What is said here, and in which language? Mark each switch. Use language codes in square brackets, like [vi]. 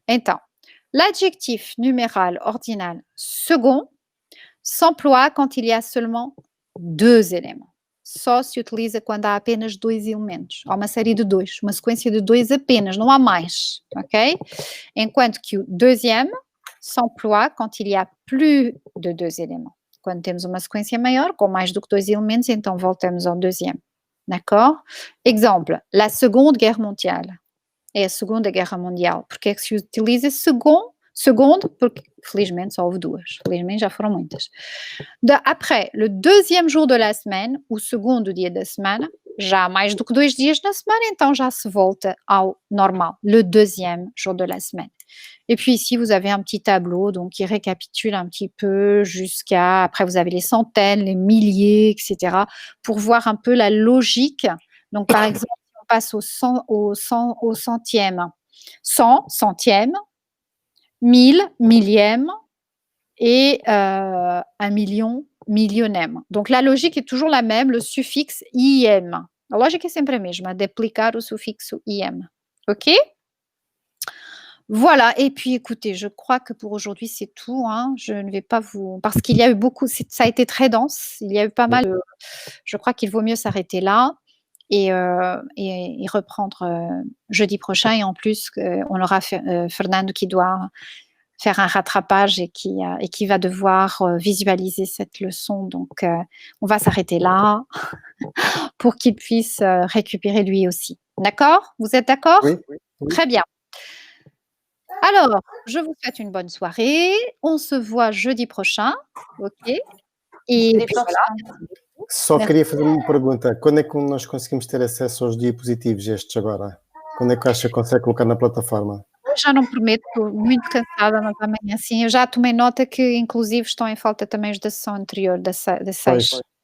[pt] Então, [fr] l'adjectif numéral ordinal second s'emploie quand il y a seulement 2 éléments. [pt] Só se utiliza quando há apenas 2 elementos. Há uma série de 2, uma sequência de 2 apenas, não há mais. Ok? Enquanto que o [fr] deuxième s'emploie quand il y a plus de 2 éléments. [pt] Quando temos uma sequência maior, com mais do que 2 elementos, então voltamos ao deuxième. [fr] D'accord? Exemple, la Seconde Guerre mondiale. [pt] É a Segunda Guerra Mundial. Porque é que se utiliza seconde? Porque, felizmente, só houve 2. Felizmente, já foram muitas. [fr] Après, le deuxième jour de la semaine, [pt] o segundo dia da semana, já há mais do que 2 dias na semana, então já se volta ao normal. [fr] Le deuxième jour de la semaine. Et puis ici, vous avez un petit tableau donc qui récapitule un petit peu jusqu'à après vous avez les centaines, les milliers, etc. pour voir un peu la logique. Donc par exemple, si on passe au centième. 100, centième, 1000, millième et 1 million, millionième. Donc la logique est toujours la même, le suffixe IM. [pt] A lógica é sempre a mesma, d'applicar o sufixo IM. OK? [fr] Voilà, et puis écoutez, je crois que pour aujourd'hui, c'est tout, hein. Je ne vais pas vous parce qu'il y a eu beaucoup ça a été très dense, il y a eu pas mal je crois qu'il vaut mieux s'arrêter là et reprendre, jeudi prochain et en plus, on aura Fernando qui doit faire un rattrapage et qui va devoir, visualiser cette leçon donc on va s'arrêter là pour qu'il puisse, récupérer lui aussi. D'accord? Vous êtes d'accord? Oui, oui. Très bien. Alors, je vous souhaite une bonne soirée. On se voit jeudi prochain, OK? E puis voilà. [pt] Só queria fazer uma pergunta. Quando é que nós conseguimos ter acesso aos diapositivos estes agora? Quando é que acha que consegue colocar na plataforma? Já não prometo, estou muito cansada, mas amanhã sim. Eu já tomei nota que, inclusive, estão em falta também os da sessão anterior, da 6.